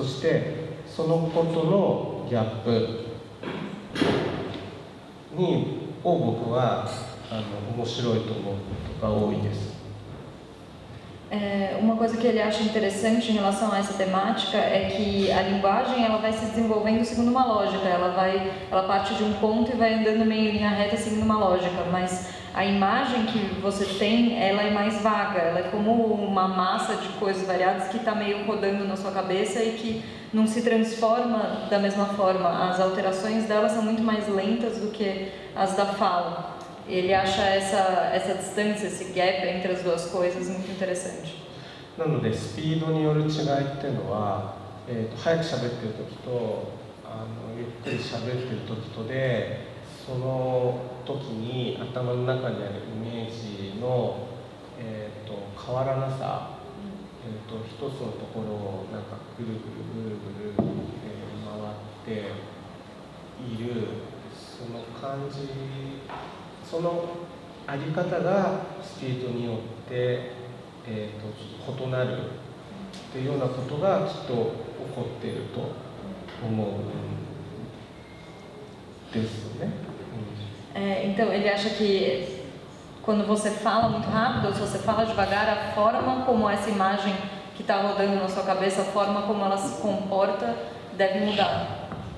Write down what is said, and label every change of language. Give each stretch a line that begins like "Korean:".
Japanese: そしてそのことのギャップを僕は面白いと思うことが多いです。
Portuguese: Uma coisa que ele acha interessante em relação a essa temática é que a linguagem ela vai se desenvolvendo segundo uma lógica, ela parte de um ponto e vai andando meio em linha reta seguindo uma lógica, mas a imagem que você tem, ela é mais vaga, ela é como uma massa de coisas variadas que está meio rodando na sua cabeça e que não se transforma da mesma forma. As alterações dela são muito mais lentas do que as da fala. Ele acha essa distância, esse gap entre as duas coisas muito interessante.
Japanese: なのでスピードによる違いっていうのは、早く喋ってる時とゆっくり喋ってる時とで、その時に頭の中にあるイメージの、変わらなさ、一つのところをなんかぐるぐる、回っているその感じ、そのあり方がスピードによって、異なるっていうようなことがきっと起こっていると思うんですよね。
Portuguese: Então ele acha que quando você fala muito rápido ou se você fala devagar, a forma como essa imagem que está rodando na sua cabeça, a forma como ela se comporta deve mudar.